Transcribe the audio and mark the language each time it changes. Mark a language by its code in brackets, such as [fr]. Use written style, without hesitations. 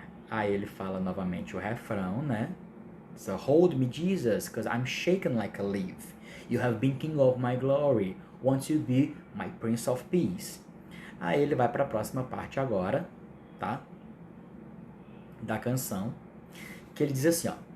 [pt] Aí ele fala novamente o refrão, né? [en] So hold me Jesus, because I'm shaken like a leaf. You have been king of my glory. Won't you be my prince of peace? [pt] Aí ele vai para a próxima parte agora, tá? Da canção, que ele diz assim, ó.